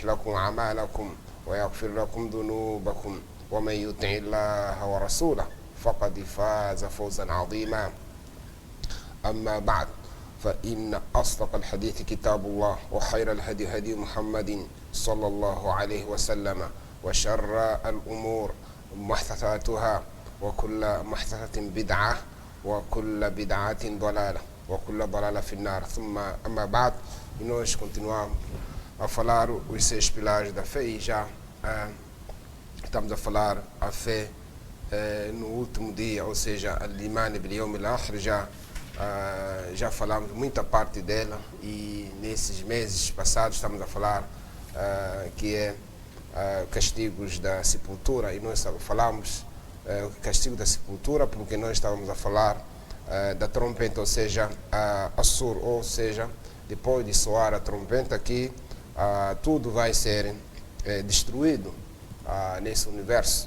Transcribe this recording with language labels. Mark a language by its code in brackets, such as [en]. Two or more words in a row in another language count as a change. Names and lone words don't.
[ar] لكم أعمالكم ويغفر لكم ذنوبكم ومن يطع الله ورسوله فقد فاز فوزا عظيما أما بعد فإن أصدق الحديث كتاب الله وخير الهدي هدي محمد صلى الله عليه وسلم وشر الأمور محدثاتها وكل محدثة بدعة وكل بدعة ضلالة وكل ضلالة في النار ثم أما بعد [pt] e nós continuamos a falar os 6 pilares da fé e já estamos a falar a fé no último dia, ou seja, [ar] al-iman باليوم الآخر, [pt] já falamos muita parte dela e nesses meses passados estamos a falar que é castigos da sepultura e nós falamos castigo da sepultura porque nós estávamos a falar da trompeta, ou seja, a sur, ou seja, depois de soar a trompeta que tudo vai ser destruído nesse universo.